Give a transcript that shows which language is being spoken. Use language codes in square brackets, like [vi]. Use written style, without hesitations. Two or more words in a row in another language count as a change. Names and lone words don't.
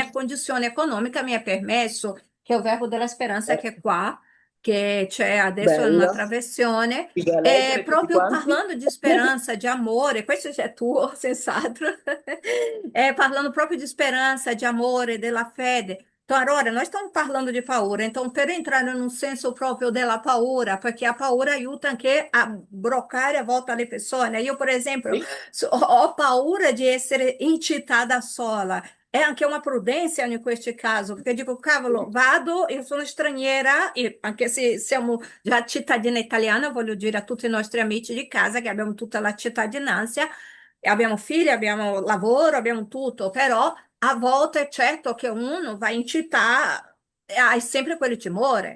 [it] mia condizione economica mi ha permesso, che è il Verbo della Speranza che è certo. qua, che c'è adesso in Bello, un'altra versione, ti puoi è leggere tutti proprio quanti? parlando di speranza, di amore, questo è tuo, senz'altro, è parlando proprio di speranza, di amore, della fede. [pt] Então, agora, nós estamos falando de paura, então, [it] per entrare in un senso proprio della paura, perché a paura aiuta anche a bloccare a volta le persone. Io, per esempio, Sì, ho paura di essere incitata sola. È anche una prudenza in questo caso, perché dico, cavolo, sì, vado, io sono straniera, e anche se siamo già cittadina italiana, voglio dire a tutti i nostri amici di casa che abbiamo tutta la cittadinanza, e abbiamo figli, abbiamo lavoro, abbiamo tutto, però a volte è certo che uno va in città e hai sempre quel timore.